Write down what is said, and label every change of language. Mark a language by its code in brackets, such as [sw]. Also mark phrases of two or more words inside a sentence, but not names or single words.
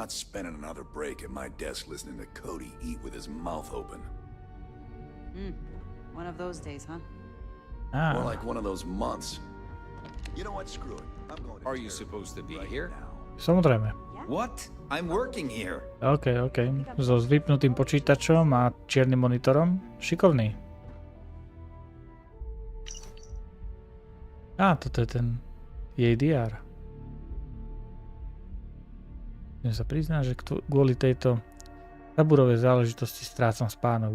[en] I'm not spending another break at my desk listening to Cody eat with his mouth open. One of those days, huh? More like one of those months. You know what? Screw it. I'm going to. Are you supposed to be here? [sk] Samozrejme. [en] What? I'm working here. OK. [sk] So s vypnutým počítačom a čiernym monitorom. Šikovný. Toto je ten jej DR. Musím sa priznať, že kvôli tejto Saburovej záležitosti strácam spánok.